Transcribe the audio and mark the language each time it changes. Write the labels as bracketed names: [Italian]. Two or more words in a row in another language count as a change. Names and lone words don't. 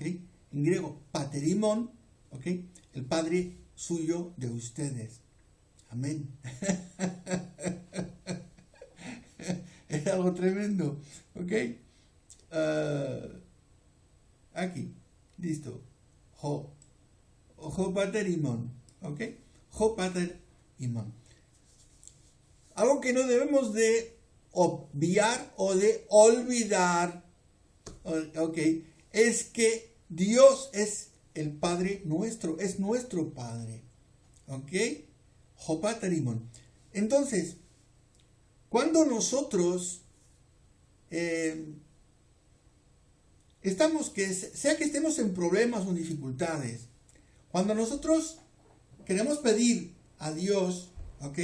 [Spanish] En griego, paterimon, ¿ok? El Padre suyo de ustedes. Amén. Es algo tremendo, ¿ok? Aquí, listo. [Greek] Ο πατήρ υμών, ¿ok? Ο πατήρ υμών. [Spanish] Algo que no debemos de obviar o de olvidar ok, es que Dios es el Padre nuestro, es nuestro Padre. ¿Ok? Jopatarimon. Entonces, cuando nosotros sea que estemos en problemas o dificultades, cuando nosotros queremos pedir a Dios, ¿ok?